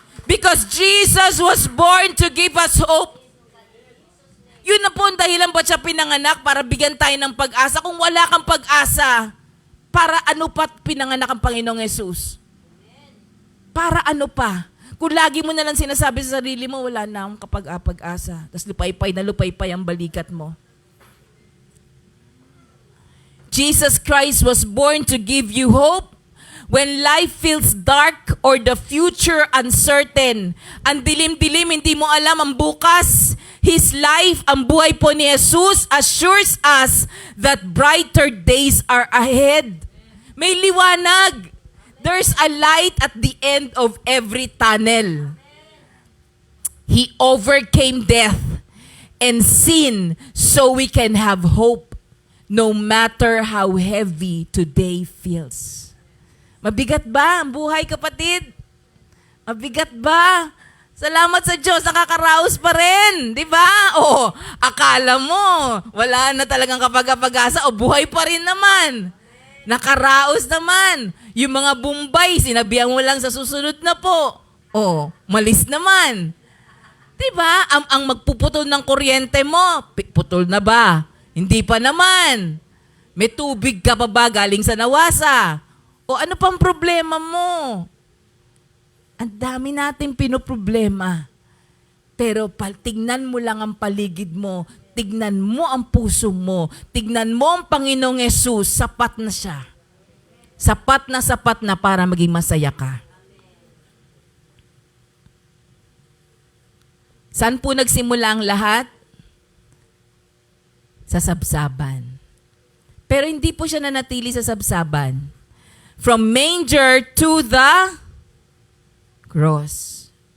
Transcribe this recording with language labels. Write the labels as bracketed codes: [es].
[en] Because Jesus was born to give us hope. [tl] Yun na po ang dahilan ba't siya pinanganak para bigyan tayo ng pag-asa. Kung wala kang pag-asa, para ano pa pinanganak ang Panginoong Yesus? Para ano pa? Kung lagi mo na lang sinasabi sa sarili mo, wala na akong kapag-asa. Tapos lupay-pay ang balikat mo. [en] Jesus Christ was born to give you hope when life feels dark or the future uncertain. [tl] Ang dilim-dilim, hindi mo alam ang bukas. [en] His life, [tl] ang buhay po ni Jesus, [en] assures us that brighter days are ahead. [tl] May liwanag. [en] There's a light at the end of every tunnel. He overcame death and sin so we can have hope no matter how heavy today feels. [tl] Mabigat ba ang buhay, kapatid? Mabigat ba? Salamat sa Diyos, nakakaraos pa rin. Di ba? O, akala mo, wala na talagang kapag-asa. O, buhay pa rin naman. Nakaraos naman. Yung mga Bombay, sinabihan mo lang sa susunod na po. O, malis naman. Di ba? Ang magpuputol ng kuryente mo, putol na ba? Hindi pa naman. May tubig ka pa ba galing sa nawasa? O, ano pang problema mo? Ang dami natin pinoproblema. Pero tignan mo lang ang paligid mo. Tignan mo ang puso mo. Tignan mo ang Panginoong Yesus. Sapat na siya. Sapat na para maging masaya ka. Saan po nagsimula ang lahat? Sa sabsaban. Pero hindi po siya nanatili sa sabsaban. [en] From manger to the cross.